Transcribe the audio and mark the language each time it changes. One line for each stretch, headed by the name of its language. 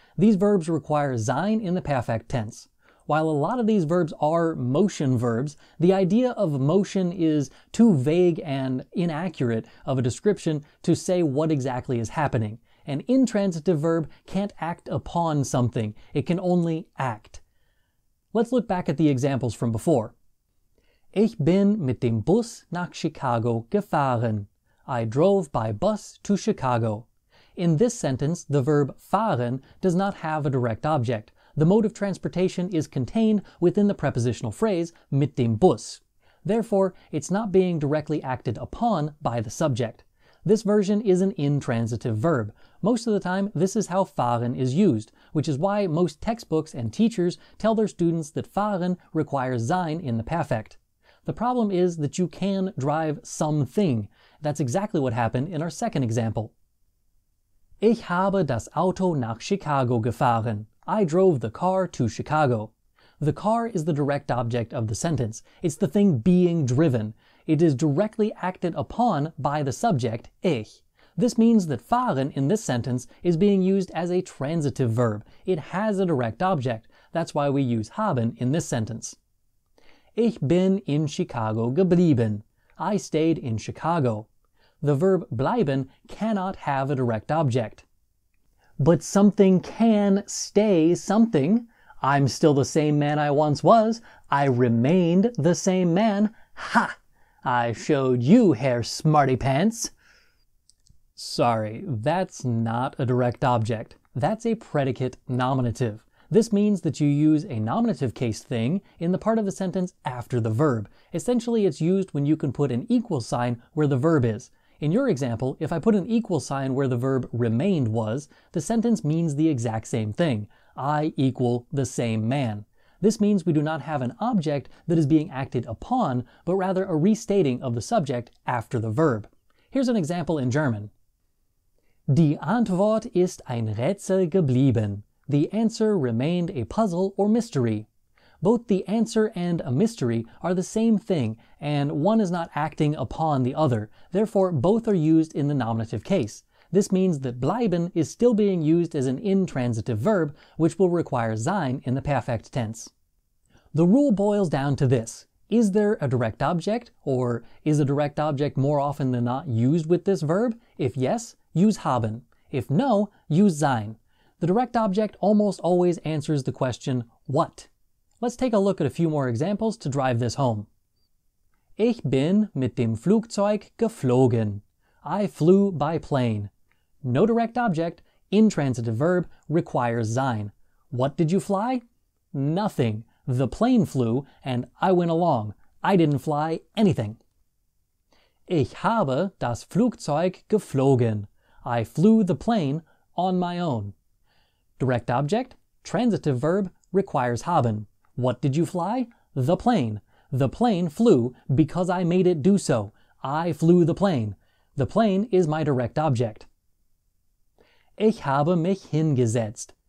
English: These verbs require sein in the perfect tense. While a lot of these verbs are motion verbs, the idea of motion is too vague and inaccurate of a description to say what exactly is happening. An intransitive verb can't act upon something, it can only act. Let's look back at the examples from before.
German: Ich bin mit dem Bus nach Chicago gefahren.
English: I drove by bus to Chicago. In this sentence, the verb fahren does not have a direct object. The mode of transportation is contained within the prepositional phrase mit dem Bus. Therefore, it's not being directly acted upon by the subject. This version is an intransitive verb. Most of the time, this is how fahren is used, which is why most textbooks and teachers tell their students that fahren requires sein in the perfect. The problem is that you can drive something. That's exactly what happened in our second example.
German: Ich habe das Auto nach Chicago gefahren.
English: I drove the car to Chicago. The car is the direct object of the sentence. It's the thing being driven. It is directly acted upon by the subject, ich. This means that fahren in this sentence is being used as a transitive verb. It has a direct object. That's why we use haben in this sentence.
German: Ich bin in Chicago geblieben.
English: I stayed in Chicago. The verb bleiben cannot have a direct object. But something can stay something. I'm still the same man I once was. I remained the same man. Ha! I showed you, Herr Smarty Pants. Sorry, that's not a direct object. That's a predicate nominative. This means that you use a nominative case thing in the part of the sentence after the verb. Essentially, it's used when you can put an equal sign where the verb is. In your example, if I put an equal sign where the verb remained was, the sentence means the exact same thing. I equal the same man. This means we do not have an object that is being acted upon, but rather a restating of the subject after the verb. Here's an example in German.
German: Die Antwort ist ein Rätsel geblieben.
English: The answer remained a puzzle or mystery. Both the answer and a mystery are the same thing, and one is not acting upon the other. Therefore, both are used in the nominative case. This means that bleiben is still being used as an intransitive verb, which will require sein in the perfect tense. The rule boils down to this. Is there a direct object, or is a direct object more often than not used with this verb? If yes, use haben. If no, use sein. The direct object almost always answers the question, what? Let's take a look at a few more examples to drive this home.
German: Ich bin mit dem Flugzeug geflogen.
English: I flew by plane. No direct object, intransitive verb, requires sein. What did you fly? Nothing. The plane flew, and I went along. I didn't fly anything.
German: Ich habe das Flugzeug geflogen.
English: I flew the plane on my own. Direct object, transitive verb, requires haben. What did you fly? The plane. The plane flew because I made it do so. I flew the plane. The plane is my direct object.
German: Ich habe mich hingesetzt.